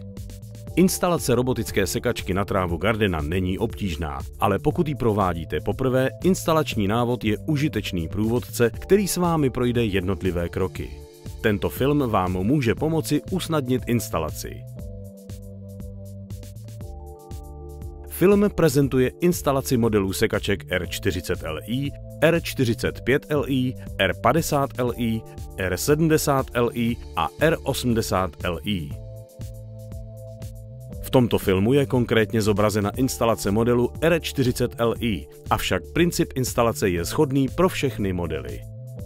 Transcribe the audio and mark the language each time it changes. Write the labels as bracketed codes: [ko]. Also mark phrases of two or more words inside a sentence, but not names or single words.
[cs] Instalace robotické sekačky na trávu Gardena není obtížná, ale pokud ji provádíte poprvé, instalační návod je užitečný průvodce, který s vámi projde jednotlivé kroky. Tento film vám může pomoci usnadnit instalaci. Film prezentuje instalaci modelů sekaček R40Li, R45Li, R50Li, R70Li a R80Li. V tomto filmu je konkrétně zobrazena instalace modelu R40Li, avšak princip instalace je shodný pro všechny modely.